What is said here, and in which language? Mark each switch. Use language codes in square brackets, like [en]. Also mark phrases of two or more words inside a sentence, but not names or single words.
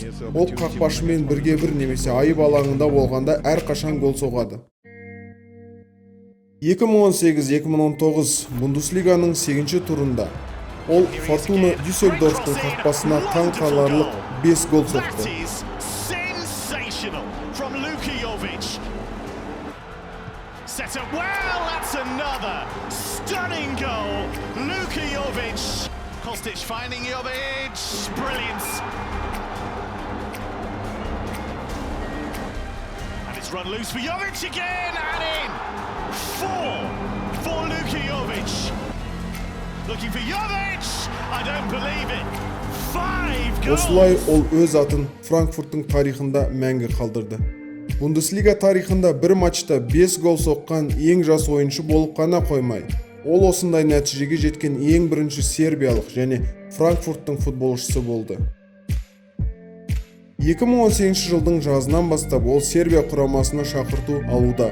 [kk] Ол қақпашымен бірге-бір немесе айып алаңында болғанда әрқашан гол соғады. 2018-2019 Бундеслиганың 8-ші турында ол Фортуна Дюссельдорфтың қақпасына таң қаларлық 5 гол соқты. [en] Stunning goal, Luka Jovic. Kostic finding Jovic, brilliance. And it's run loose for Jovic again, and in. 4 for Luka Jovic. Looking for Jovic, I don't believe it. 5 goals. [kk] Осылай ол өз атын Франкфурттың тарихында мәңгі қалдырды. Бундеслига тарихында бір матчта 5 гол соққан ең жас ойыншы болып қана қоймай, ол осындай нәтижеге жеткен ең бірінші сербиялық және Франкфурттың футболшысы болды. 2018 жылдың жазынан бастап ол Сербия құрамасына шақырту алуда.